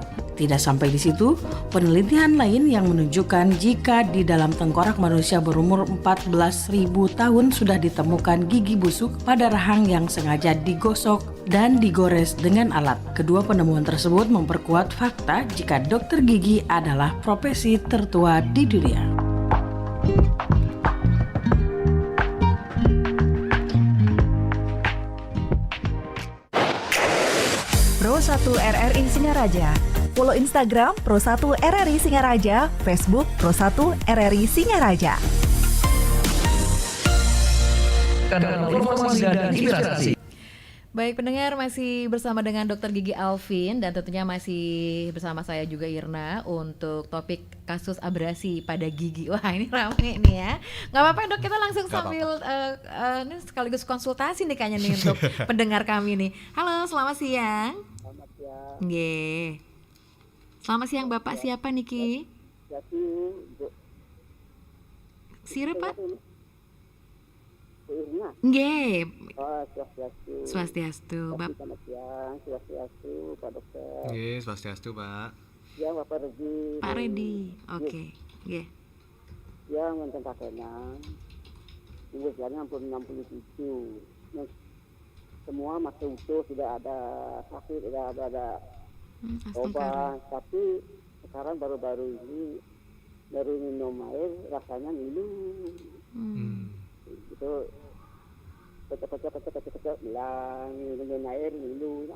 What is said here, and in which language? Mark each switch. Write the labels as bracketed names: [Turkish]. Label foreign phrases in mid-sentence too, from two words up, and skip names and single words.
[Indonesian] Tidak sampai di situ, penelitian lain yang menunjukkan jika di dalam tengkorak manusia berumur 14.000 tahun sudah ditemukan gigi busuk pada rahang yang sengaja digosok dan digores dengan alat. Kedua penemuan tersebut memperkuat fakta jika dokter gigi adalah profesi tertua di dunia. Pro 1 RRI Singaraja. Follow Instagram Pro 1 RRI Singaraja, Facebook Pro 1 RRI Singaraja. Kanal informasi dan inspirasi. Baik pendengar, masih bersama dengan Dr. Gigi Alvin dan tentunya masih bersama saya juga Irna untuk topik kasus abrasi pada gigi. Wah ini ramai nih ya. Gak apa-apa Dok, kita langsung sambil ini sekaligus konsultasi nih kayaknya nih untuk pendengar kami nih. Halo, selamat siang. Selamat siang. Nggih. Selamat siang Bapak, siapa nih Ki? Siapa Pak? Nggih. Oh, swastiastu. Swastiastu. Selamat siang, swastiastu Pak Dokter. Nggih, swastiastu Pak. Ya, Bapak Redi. Pak Redi. Oke. Nggih. [Balinese] Ya, ngenten pakenan. [Indonesian] Usianya hampir 67. Semua masih utuh, tidak ada sakit, tidak ada obat. Tapi sekarang baru-baru ini baru minum air rasanya ngilu. Itu pecah bilang minum air ngilu.